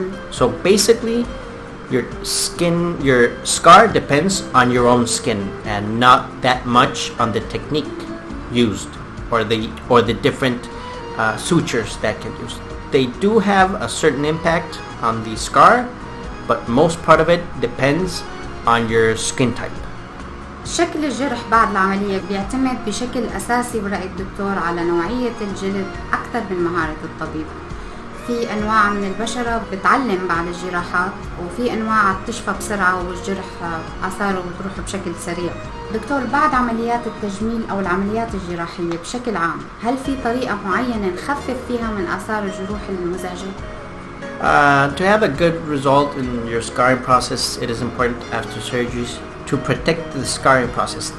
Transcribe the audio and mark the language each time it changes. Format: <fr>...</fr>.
<en>So basically, your scar depends on your own skin and not that much on the technique used or the different sutures that get used. They do have a certain impact on the scar, but most part of it depends on your skin type.</en> <ar>شكل الجرح بعد العملية بيعتمد بشكل أساسي برأي الدكتور على نوعية الجلد أكثر من مهارة الطبيب. في أنواع من البشرة بتعلم بعد الجراحات، وفي أنواع بتشفى بسرعة والجرح آثاره بتروح بشكل سريع. دكتور، بعد عمليات التجميل أو العمليات الجراحية بشكل عام، هل في طريقة معينة نخفف فيها من آثار الجروح المزعجة؟</ar> <en>To have a good result in your scarring process, it is important after surgeries to protect the scarring process.</en>